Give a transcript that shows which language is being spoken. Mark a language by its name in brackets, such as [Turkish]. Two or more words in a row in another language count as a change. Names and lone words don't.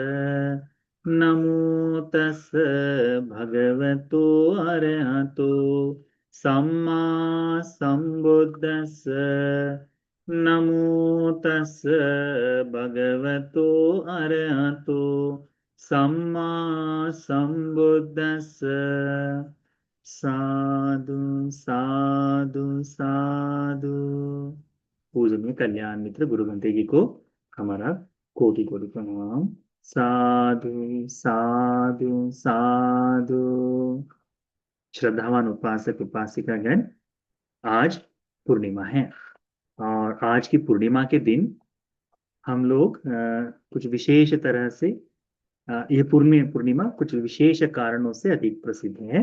[Pali] नमो तस् भगवतो अरहतो सम्मा संबुद्धस्स। नमो तस् भगवतो अरहतो सम्मा संबुद्धस्स। साधु साधु साधु। [Hindi] पूजनीय कल्याण मित्र गुरु बंते जी को हमारा कोटि कोटि प्रणाम। [Pali] साधु साधु साधु। [Hindi] श्रद्धावान उपासक उपासिकागण, आज पूर्णिमा है और आज की पूर्णिमा के दिन हम लोग कुछ विशेष तरह से यह पूर्णिमा कुछ विशेष कारणों से अधिक प्रसिद्ध है।